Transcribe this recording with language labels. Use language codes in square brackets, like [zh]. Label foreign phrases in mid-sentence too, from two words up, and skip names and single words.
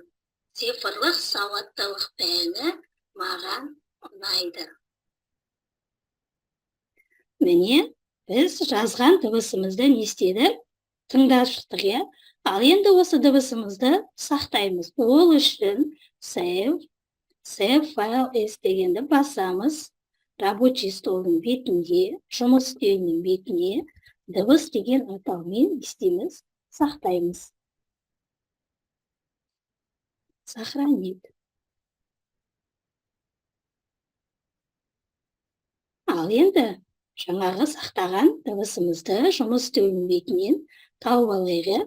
[kk] Цифрлық сауаттылық пәні маған ұнайды. Міне, біз жазған дыбысымызды не істедік? Тыңдап шықтық. Ал енді осы дыбысымызды сақтаймыз. Ол үшін [en] save file as [kk] дегенді басамыз. [ru] Рабочий столдың [kk] бетінде, жұмыс үстелінің бетіне дыбыс деген атаумен істейміз, сақтаймыз. [ru] Сохранить. [kk] Ал енді жаңағы сақтаған дыбысымызды жұмыс үстелінің бетінен тауып алайық.